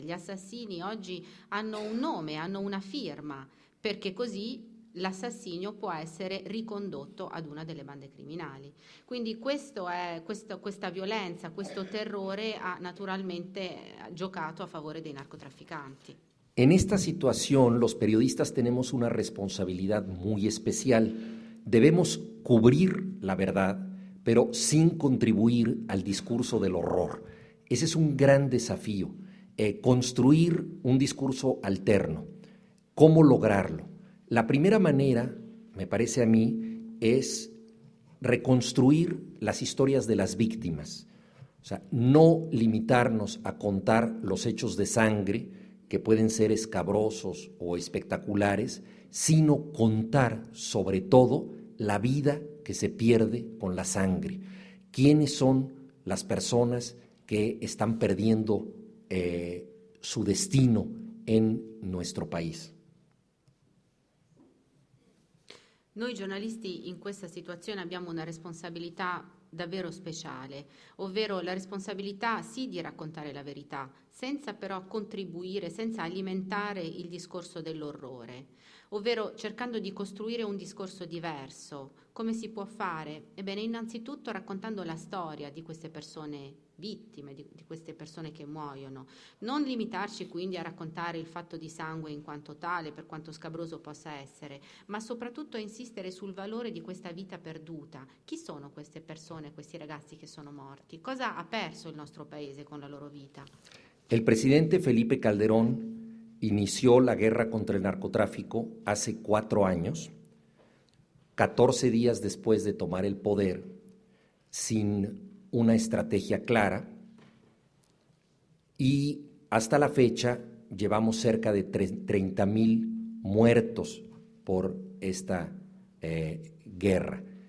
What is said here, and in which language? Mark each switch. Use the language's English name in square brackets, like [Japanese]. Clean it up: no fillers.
[Italian] Gli assassini oggi hanno un nome, hanno una firma, perché così l'assassinio può essere ricondotto ad una delle bande criminali. Quindi questa violenza, questo terrore ha naturalmente giocato a favore dei narcotraficanti. [Spanish] En esta situación, los periodistas tenemos una responsabilidad muy especial. Debemos cubrir la verdad, pero sin contribuir al discurso del horror. Ese es un gran desafío, construir un discurso alterno. ¿Cómo lograrlo? La primera manera, me parece a mí, es reconstruir las historias de las víctimas. O sea, no limitarnos a contar los hechos de sangre, que pueden ser escabrosos o espectaculares, sino contar sobre todo la vida que se pierde con la sangre. ¿Quiénes son las personas que están perdiendo su destino en nuestro país? [Italian] Noi giornalisti in questa situazione abbiamo una responsabilità davvero speciale, ovvero la responsabilità sì di raccontare la verità, senza però contribuire, senza alimentare il discorso dell'orrore, ovvero cercando di costruire un discorso diverso. Come si può fare? Ebbene, innanzitutto raccontando la storia di queste persone vittime, di queste persone che muoiono. Non limitarci quindi a raccontare il fatto di sangue in quanto tale, per quanto scabroso possa essere, ma soprattutto a insistere sul valore di questa vita perduta. Chi sono queste persone, questi ragazzi che sono morti? Cosa ha perso il nostro paese con la loro vita? [Spanish] El presidente Felipe Calderón inició la guerra contra el narcotráfico hace 4 años, 14 días después de tomar el poder, sin una estrategia clara, y hasta la fecha llevamos cerca de 30,000 muertos por esta guerra.